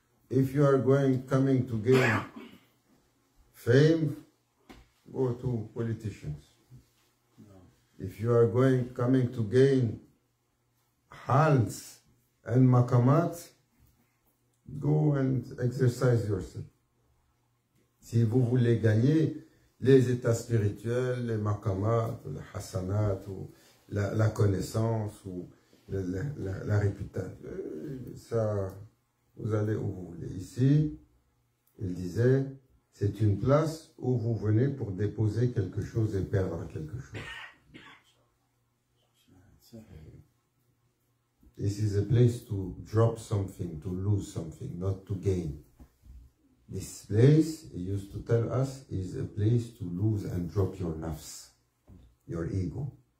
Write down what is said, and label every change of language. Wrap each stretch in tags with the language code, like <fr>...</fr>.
<en>If you are coming to gain fame, go to politicians. No. If you are coming to gain hals and makamat, go and exercise yourself.</en> <fr>Si vous voulez gagner les états spirituels, les makamat, les hasanat, ou la connaissance, ou la réputation, ça, vous allez où vous voulez. Ici, il disait, c'est une place où vous venez pour déposer quelque chose et perdre quelque chose.</fr> <en>This is a place to drop something, to lose something, not to gain. This place, he used to tell us, is a place to lose and drop your nafs, your ego.</en>